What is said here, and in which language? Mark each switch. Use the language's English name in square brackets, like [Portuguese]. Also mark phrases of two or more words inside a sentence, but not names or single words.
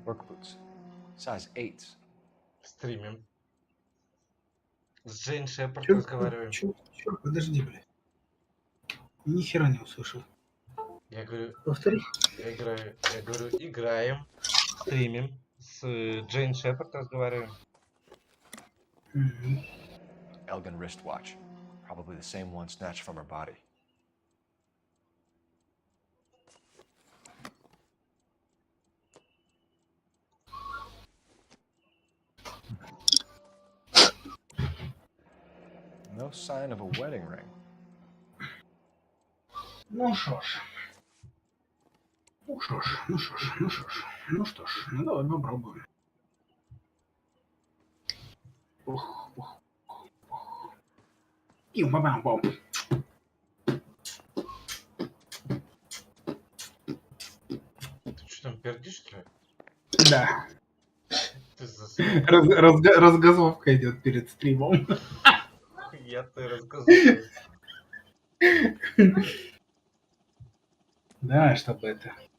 [English] Work boots. Size 8. [Russian] Стримим. С Джейн Шепард Чё, разговариваем. чё, подожди, блядь. Ни хера не услышал. Я говорю, Повтори. я говорю, играем, стримим, с Джейн Шепард разговариваем. [English] Elgin wristwatch. Probably the same one snatched from her body. No sign of a wedding ring. [Russian] Ну что ж. Ну что ж. Ну давай попробуем. Ох. Пим-пам-пам. Ты что там пердишь, что ли? Да. Ты засрал. Разгазовка идет перед стримом. Я-то разгазовка. Да, чтобы это...